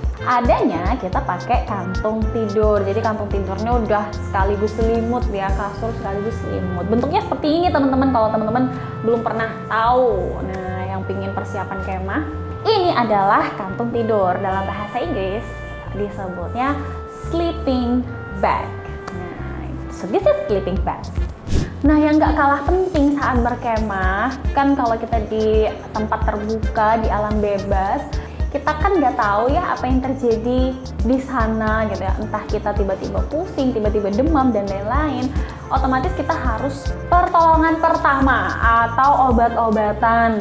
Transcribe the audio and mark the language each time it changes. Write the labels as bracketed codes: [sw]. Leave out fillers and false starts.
[id] Adanya kita pakai kantung tidur. Jadi kantung tidurnya udah sekaligus selimut ya, kasur sekaligus selimut. Bentuknya seperti ini teman-teman, kalau teman-teman belum pernah tahu. Nah, yang pingin persiapan kemah, ini adalah kantung tidur. Dalam bahasa Inggris disebutnya sleeping bag. [en] Nah, so this is sleeping bag. [id] Nah, yang nggak kalah penting saat berkemah, kan kalau kita di tempat terbuka, di alam bebas, kita kan nggak tahu ya apa yang terjadi di sana gitu ya, entah kita tiba-tiba pusing, tiba-tiba demam dan lain-lain. Otomatis kita harus pertolongan pertama atau obat-obatan.